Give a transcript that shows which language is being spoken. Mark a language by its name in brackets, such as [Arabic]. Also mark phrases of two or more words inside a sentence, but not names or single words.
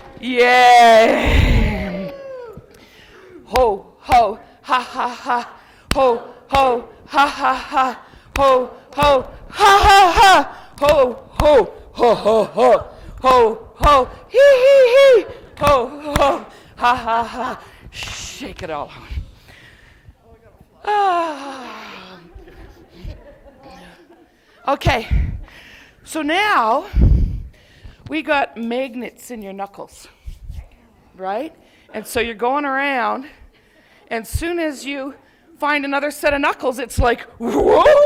[English] Yay. Ho, ho, ha, ha, ha. Ho, ho, ha, ha, ha. Ho, ho, ha, ha, ha. Ho, ho, ho, ho, ho. Ho, ho, hee, hee, hee. Ho, ho, ha, ha, ha. Shake it all out. Ah. Okay, so now we got magnets in your knuckles, right? And so you're going around, and as soon as you find another set of knuckles, it's like, whoa!